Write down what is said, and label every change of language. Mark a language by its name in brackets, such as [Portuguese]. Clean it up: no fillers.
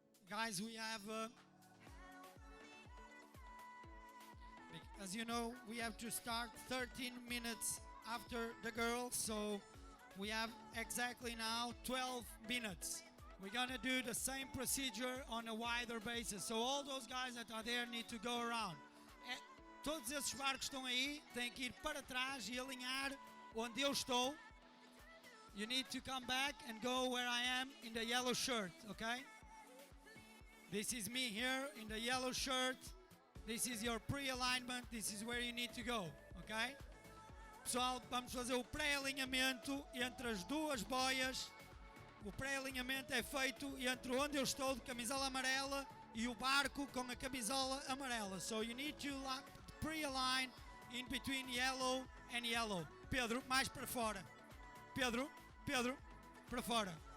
[English] Guys, we have, as you know, we have to start 13 minutes after the girls, so we have exactly now 12 minutes. We're gonna do the same procedure on a wider basis, so all those guys that are there need to go around. [Portuguese] Todos esses barcos que estão aí têm que ir para trás e alinhar onde eu estou. [English] You need to come back and go where I am in the yellow shirt, okay? This is me here in the yellow shirt. This is your pre-alignment. This is where you need to go, ok? [Portuguese] Pessoal, vamos fazer o pré-alinhamento entre as duas boias. O pré-alinhamento é feito entre onde eu estou de camisola amarela e o barco com a camisola amarela. [English] So you need to pre-align in between yellow and yellow. [Portuguese] Pedro, mais para fora. Pedro, para fora.